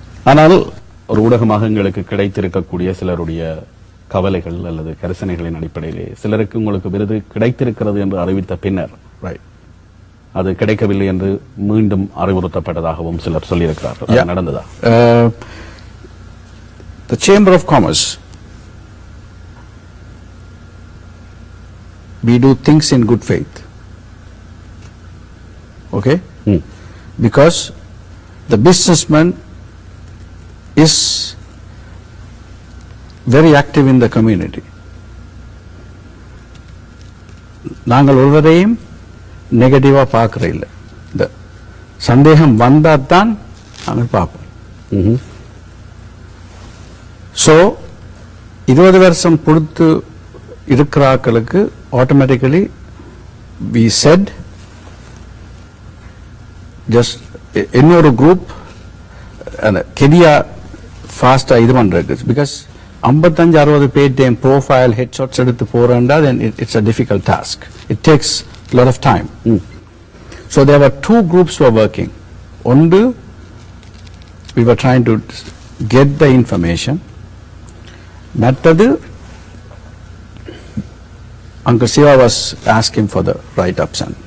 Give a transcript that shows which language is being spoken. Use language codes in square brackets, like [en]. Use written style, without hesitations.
[ta] ஆனால் ஒரு ஊடகமாக எங்களுக்கு கிடைத்திருக்கக்கூடிய சிலருடைய கவலைகள் அல்லது கரிசனைகளின் அடிப்படையிலே சிலருக்கு உங்களுக்கு விருது கிடைத்திருக்கிறது என்று அறிவித்த பின்னர் அது கிடைக்கவில்லை என்று மீண்டும் அறிவுறுத்தப்பட்டதாகவும் சிலர் சொல்லியிருக்கிறார்கள். அது நடந்ததா? [en] The Chamber of Commerce, we do things in good faith. Okay? Because the businessman is very active in the community. [ta] நாங்கள் ஒருவரையும் நெகட்டிவா பார்க்கற இல்ல. இந்த சந்தேகம் வந்தாதான் நாங்கள் பார்ப்போம். So 20 வருஷம் பொறுத்து இருக்கிறாக்களுக்கு [en] automatically we said just [ta] இன்னொரு குரூப் அந்த கெடியா ஃபாஸ்டா இது பண்றது. [en] because 55-60 page profile headshots [ta] எடுத்து போறேன்டா [en] then it's a difficult task. It takes a lot of time. So there were two groups who were working. One, we were trying to get the information. Mattadu, Uncle Siva was asking for the write-ups.